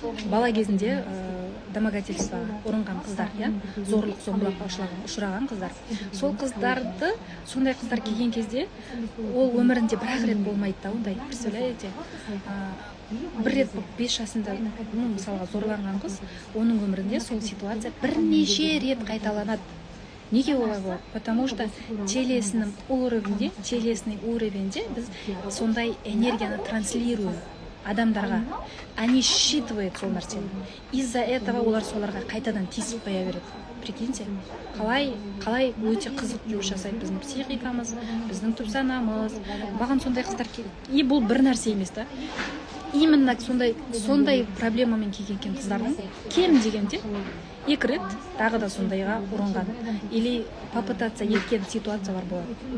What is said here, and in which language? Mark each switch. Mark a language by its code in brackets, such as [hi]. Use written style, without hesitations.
[kk] Бала кезінде домогательство ұрынған қыздар, зорлық зомбылыққа ұшыраған қыздар. Сол қыздарды, сондай қыздар келген кезде, ол өмірінде бір-ақ рет болмайды да, ондай, [ru] представляете? [kk] Бір рет 5 жасында, мысалға зорланған қыз, оның өмірінде сол ситуация бірнеше рет қайталанады. Неге олай болады? [ru] Потому что телесный [kk] уровенде біз сондай энергияны транслируем адамдарға. [ru] Они считывают [kk] сол нәрсені. [ru] Из-за этого [kk] олар соларға қайтадан тиісіп қоя береді. [ru] Прикиньте, [kk] қалай өте қызық жұмыс жасайды біздің психикамыз, біздің түп санамыз. Маған сондай қыздар и бұл бір нәрсе емес та. [ru] Именно [kk] сондай проблемамен келген қыздардың кем дегенде 2 рет тағы да сондайға ұрынған [ru] или попытаться [kk] еткен ситуациялар болады.